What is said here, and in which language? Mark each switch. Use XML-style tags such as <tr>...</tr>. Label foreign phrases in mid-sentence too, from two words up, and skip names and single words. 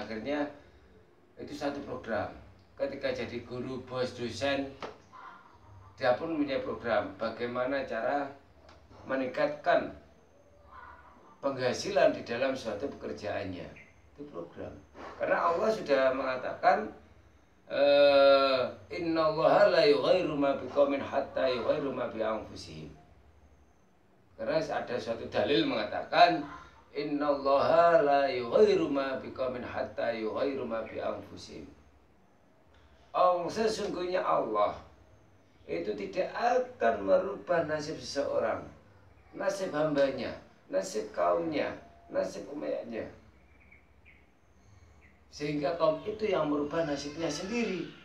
<id>Akhirnya itu satu program. Ketika jadi guru, bos, dosen, dia pun punya program bagaimana cara meningkatkan penghasilan di dalam suatu pekerjaannya. Itu program. Karena Allah sudah mengatakan</id> <ar>إن الله لا يغير ما بقوم حتى يغيروا ما بأنفسهم.</ar> <id>Karena ada suatu dalil mengatakan</id> <ar>إن الله لا يغير ما بقوم حتى يغيروا ما بأنفسهم.</ar> <id>Sesungguhnya Allah itu tidak akan merubah nasib seseorang, nasib hambanya, nasib kaumnya, nasib umatnya, sehingga kaum itu yang merubah nasibnya sendiri.</id>